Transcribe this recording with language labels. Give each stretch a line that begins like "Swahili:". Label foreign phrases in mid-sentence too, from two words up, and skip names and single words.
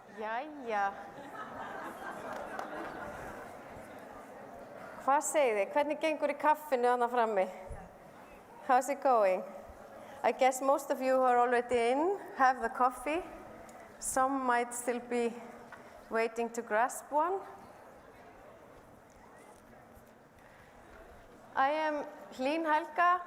Icelandic: Jæja. Hvað segið þið? Hvernig gengur í kaffinu þarna frammi?
English: How's it going? I guess most of you who are already in have the coffee. Some might still be waiting to grasp one. I am Hlín Helga.